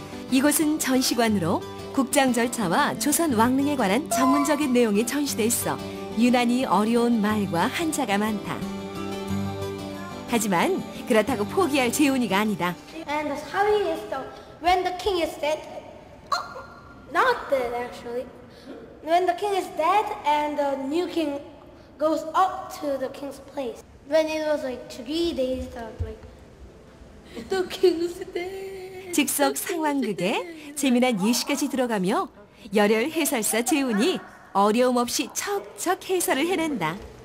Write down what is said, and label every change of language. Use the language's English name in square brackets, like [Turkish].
[Korean] 이곳은 전시관으로 국장 절차와 조선 왕릉에 관한 전문적인 내용이 전시돼 있어 유난히 어려운 말과 한자가 많다. 하지만 그렇다고 포기할 재훈이가 아니다. [English] And how he is when the king is dead. Oh, not dead actually. When the king is dead and the new king goes up to the king's place. When it was like 3 days, like the king is dead. [Korean] 즉석 상황극에 재미난 예시까지 들어가며 열혈 해설사 재훈이 어려움 없이 척척 해설을 해낸다.